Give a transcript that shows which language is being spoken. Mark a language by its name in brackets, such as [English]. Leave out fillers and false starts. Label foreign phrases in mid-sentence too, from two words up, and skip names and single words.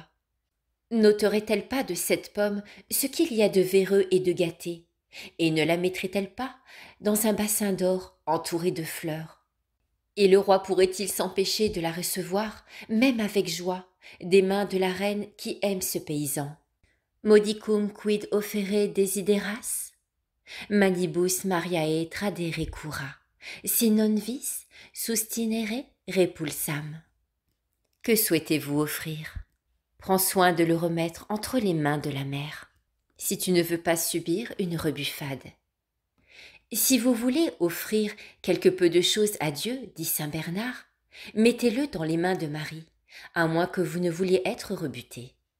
[French] N'ôterait-elle pas de cette pomme ce qu'il y a de véreux et de gâté, et ne la mettrait-elle pas dans un bassin d'or entouré de fleurs? Et le roi pourrait-il s'empêcher de la recevoir, même avec joie, des mains de la reine qui aime ce paysan? [Latin] Modicum quid offere desideras? Manibus Mariae tradere cura, si non vis sustinere repulsam. [French] Que souhaitez-vous offrir? Prends soin de le remettre entre les mains de la mère, si tu ne veux pas subir une rebuffade. Si vous voulez offrir quelque peu de choses à Dieu, dit saint Bernard, mettez-le dans les mains de Marie, à moins que vous ne vouliez être rebuté.